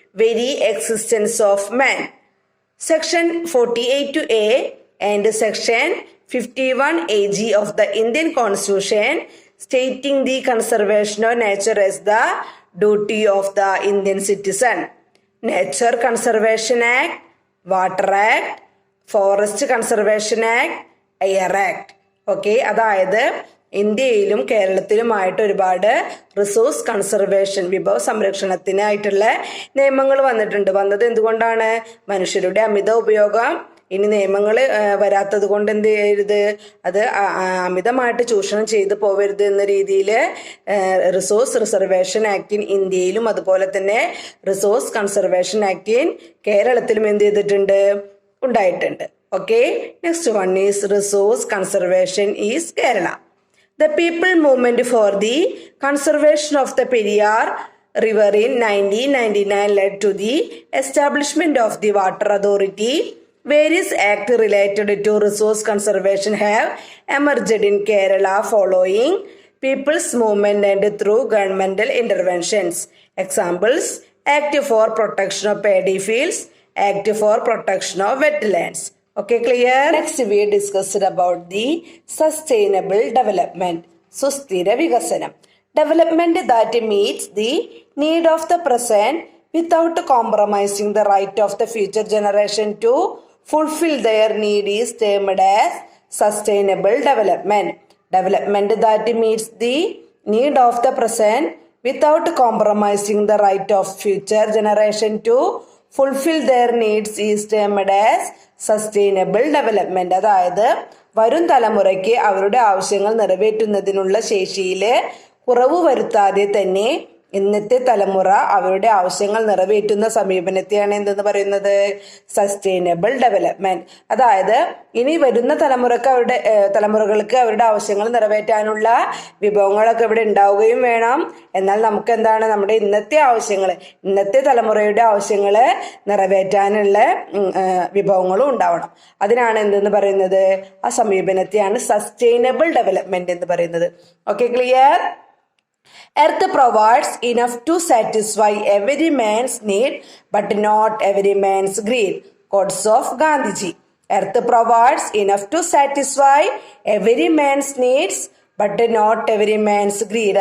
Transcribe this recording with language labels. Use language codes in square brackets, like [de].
[en] very existence of man. Section 48A and Section 51AG of the Indian Constitution stating the conservation of nature as the duty of the Indian citizen. Nature Conservation Act, Water Act, Forest Conservation Act, Air Act. [ml] Okay, അതായത് ഇന്ത്യയിലും കേരളത്തിലുമായിട്ട് ഒരുപാട് resource conservation, വിഭവ സംരക്ഷണത്തിനായിട്ടുള്ള നിയമങ്ങൾ വന്നത് എന്തുകൊണ്ടാണ്? മനുഷ്യരുടെ അമിത ഉപയോഗം ഇനി നിയമങ്ങൾ വരാത്തത് കൊണ്ട് എന്ത് ചെയ്യരുത്, അത് അമിതമായിട്ട് ചൂഷണം ചെയ്തു പോവരുത് എന്ന രീതിയിൽ റിസോഴ്സ് റിസർവേഷൻ ആക്ട് ഇൻ ഇന്ത്യയിലും അതുപോലെ തന്നെ റിസോഴ്സ് കൺസർവേഷൻ ആക്ട് ഇൻ കേരളത്തിലും എന്ത് ചെയ്തിട്ടുണ്ട്, ഉണ്ടായിട്ടുണ്ട്. [en] Okay, next one is resource conservation is Kerala. The people movement for the conservation of the Periyar River in 1999 led to the establishment of the Water Authority. Various acts related to resource conservation have emerged in Kerala following people's movement and through governmental interventions. Examples: Act for Protection of Paddy Fields, Act for Protection of Wetlands. Okay, clear? Next we discussed about the sustainable development. Susthira Vigasanam. Development that meets the need of the present without compromising the right of the future generation to fulfill their need is termed as sustainable development. Development that meets the need of the present without compromising the right of future generation to fulfill their needs is termed as sustainable development. [ml] അതായത് വരും തലമുറയ്ക്ക് അവരുടെ ആവശ്യങ്ങൾ നിറവേറ്റുന്നതിനുള്ള ശേഷിയിൽ കുറവ് വരുത്താതെ തന്നെ ഇന്നത്തെ തലമുറ അവരുടെ ആവശ്യങ്ങൾ നിറവേറ്റുന്ന സമീപനത്തെയാണ് എന്തെന്ന് പറയുന്നത്, സസ്റ്റൈനബിൾ ഡെവലപ്മെന്റ്. അതായത് ഇനി വരുന്ന തലമുറകൾക്ക് അവരുടെ ആവശ്യങ്ങൾ നിറവേറ്റാനുള്ള വിഭവങ്ങളൊക്കെ ഇവിടെ ഉണ്ടാവുകയും വേണം. എന്നാൽ നമുക്ക് എന്താണ്, നമ്മുടെ ഇന്നത്തെ തലമുറയുടെ ആവശ്യങ്ങൾ നിറവേറ്റാനുള്ള വിഭവങ്ങളും ഉണ്ടാവണം. അതിനാണ് എന്തെന്ന് പറയുന്നത്, ആ സമീപനത്തെയാണ് സസ്റ്റൈനബിൾ ഡെവലപ്മെന്റ് എന്ന് പറയുന്നത്. [en] Okay, clear? Earth provides enough to satisfy every man's need but not every man's greed. Quotes of Gandhiji. Earth provides enough to satisfy every man's needs but not every man's greed.